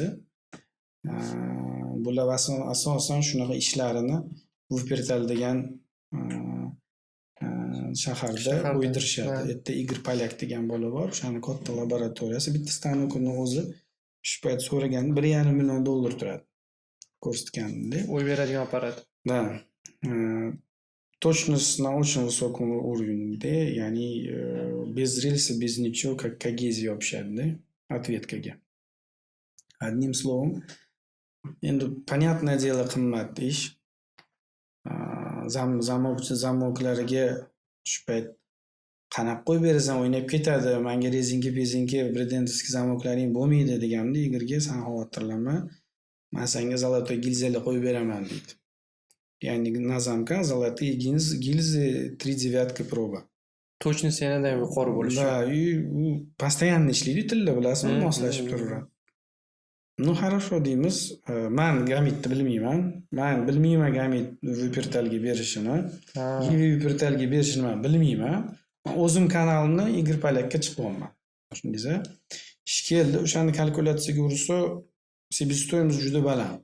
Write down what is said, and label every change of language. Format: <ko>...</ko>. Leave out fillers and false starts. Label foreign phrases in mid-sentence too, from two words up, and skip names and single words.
<uz>Bular asosan shunaqa ishlarini Wuppertal degan shaharda o'ydirishadi. Bu yerda Igor Polyak degan bola bor, o'shani katta laboratoriyasi, bitta stanokni o'zi shu payt so'ragan $1,5 million turadi. Ko'rsatganda. O'y beradigan apparat.</uz> <ru>Да. Точность на очень высоком уровне, ya'ni без рельса, без ничего, как когезия общады, ответкаga. Одним словом, endi понятное дело</ru> <uz>qimmat ish. Zamoklariga shu payt qanaqa qo'yib berasan o'ynab ketadi. Menga rezinka bredendovskiy zamoklaring bo'lmaydi deganimda Igorga sen xavotirlanma. Men senga zolotoy gilzali qo'yib beraman deydi.</uz> <ru>Ya'ni на замка золотые гильзы 3/9 proba.</ru> <uz>Точность yanada yuqori bo'lishi. Да, u постоянно ishlaydi, tilla bilasizmi, moslashib turaveradi.</uz> <ru>Ну хорошо</ru> <uz>deymiz. Men gamitni bilmayman. Men bilmayman gamit Wuppertalga berishini. Wuppertalga berishini men bilmayman. O'zim kanalimni Igor Polyakka chiqyapman. Shundaysa, ish keldi, o'shani kalkulyatsiyaga ursa, себестоимость juda baland.</uz>